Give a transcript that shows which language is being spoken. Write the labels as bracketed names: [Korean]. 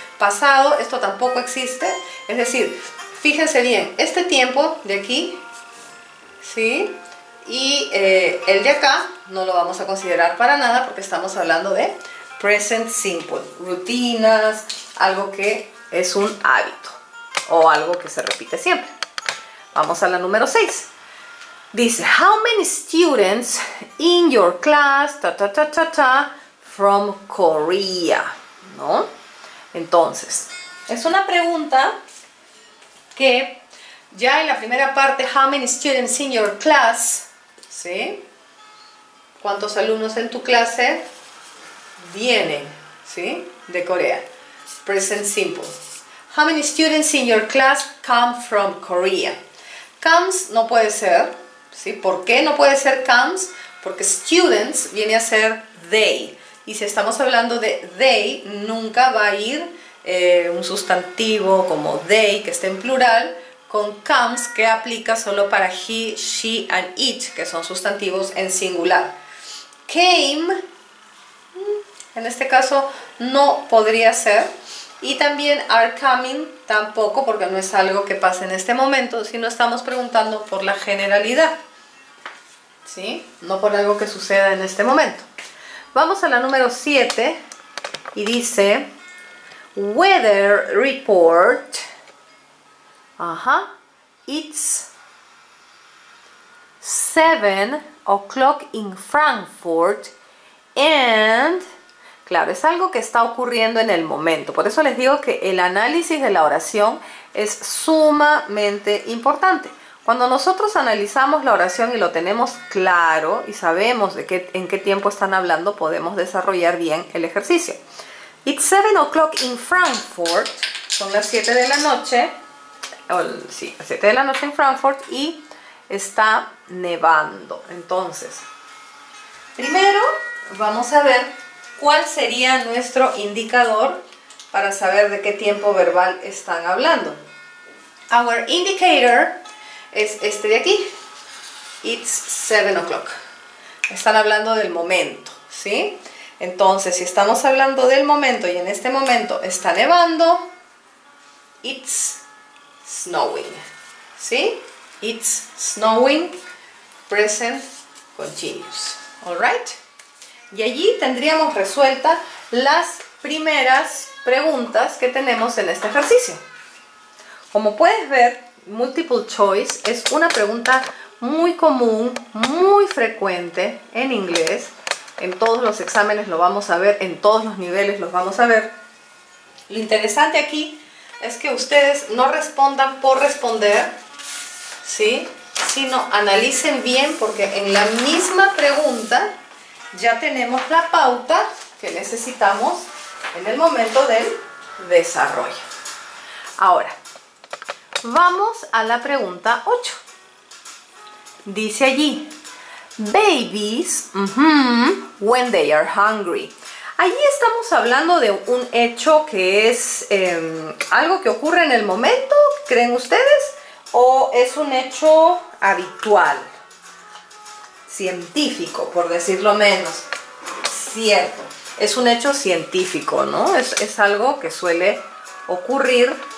[Spanish] Pasado, esto tampoco existe. Es decir, fíjense bien, este tiempo de aquí, ¿sí? Y el de acá no lo vamos a considerar para nada porque estamos hablando de present simple, rutinas, algo que es un hábito o algo que se repite siempre. Vamos a la número 6. [English] Dice, how many students in your class from Korea? [Spanish] ¿No? Entonces, es una pregunta que ya en la primera parte, [English] how many students in your class, [Spanish] ¿sí? ¿Cuántos alumnos en tu clase vienen, ¿sí? De Corea? Present simple. [English] How many students in your class come from Korea? [Spanish] Comes no puede ser, ¿sí? ¿Por qué no puede ser comes? Porque students viene a ser they. Y si estamos hablando de they, nunca va a ir un sustantivo como they, que esté en plural, con comes, que aplica solo para [English] he, she and it, [Spanish] que son sustantivos en singular. Came, en este caso, no podría ser. Y también are coming tampoco, porque no es algo que pase en este momento, sino estamos preguntando por la generalidad, ¿sí? No por algo que suceda en este momento. Vamos a la número 7 y dice weather report. Ajá. [English] It's 7 o'clock in Frankfurt and... [Spanish] Claro, es algo que está ocurriendo en el momento. Por eso les digo que el análisis de la oración es sumamente importante. Cuando nosotros analizamos la oración y lo tenemos claro y sabemos en qué tiempo están hablando, podemos desarrollar bien el ejercicio. [English] It's 7 o'clock in Frankfurt. [Spanish] Son las 7 de la noche. Sí, las 7 de la noche en Frankfurt y está nevando. Entonces, primero vamos a ver ¿cuál sería nuestro indicador para saber de qué tiempo verbal están hablando? Our indicator es este de aquí. [English] It's 7 o'clock. [Spanish] Están hablando del momento, ¿sí? Entonces, si estamos hablando del momento y en este momento está nevando, [English] it's snowing, [Spanish] ¿sí? [English] It's snowing, present continuous. All right? [Spanish] Y allí tendríamos resueltas las primeras preguntas que tenemos en este ejercicio. Como puedes ver, multiple choice es una pregunta muy común, muy frecuente en inglés. En todos los exámenes lo vamos a ver, en todos los niveles los vamos a ver. Lo interesante aquí es que ustedes no respondan por responder, ¿sí? Sino analicen bien, porque en la misma pregunta ya tenemos la pauta que necesitamos en el momento del desarrollo. Ahora, vamos a la pregunta 8. Dice allí, [English] babies when they are hungry. [Spanish] Allí estamos hablando de un hecho que es algo que ocurre en el momento, ¿creen ustedes? ¿O es un hecho habitual? Científico, por decirlo menos. Cierto, es un hecho científico, ¿no? Es algo que suele ocurrir.